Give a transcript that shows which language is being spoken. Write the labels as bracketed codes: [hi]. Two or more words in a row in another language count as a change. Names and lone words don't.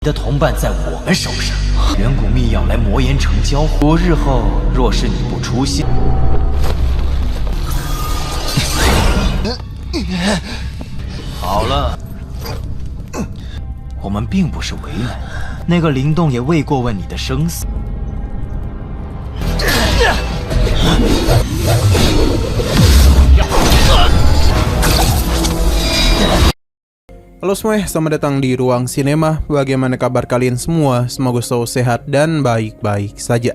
[zh] 你的同伴在我们手上，远古密钥来魔岩城交互。日后若是你不出现，好了，我们并不是为难你，那个灵动也未过问你的生死。 [id] Halo semuanya, selamat datang di Ruang Sinema. Bagaimana kabar kalian semua? Semoga selalu sehat dan baik-baik saja.